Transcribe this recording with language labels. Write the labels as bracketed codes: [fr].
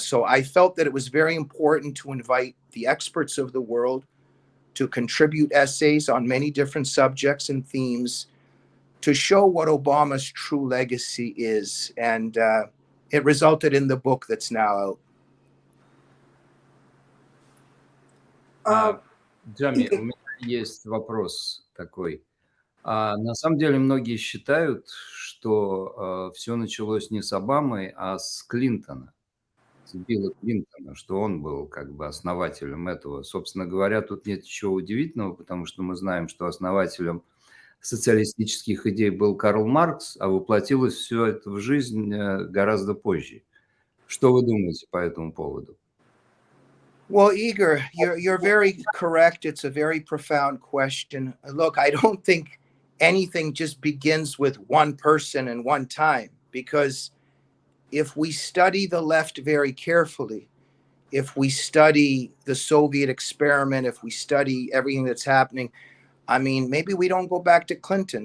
[en] So I felt that it was very important to invite the experts of the world to contribute essays on many different subjects and themes to show what Obama's true legacy is. And it resulted in the book that's now out. [ru] Джейми, у меня есть вопрос такой. На самом деле многие считают, что все началось не с Обамы, а с Клинтона, с Билла Клинтона, что он был как бы основателем этого. Собственно говоря, тут нет ничего удивительного, потому что мы знаем, что основателем социалистических идей был Карл Маркс, а воплотилось все это в жизнь гораздо позже. Что вы думаете по этому поводу? [en] Well, Igor, you're very correct. It's a very profound question. Look, I don't think anything just begins with one person and one time, because if we study the left very carefully, if we study the Soviet experiment, if we study everything that's happening, I mean, maybe we don't go back to Clinton.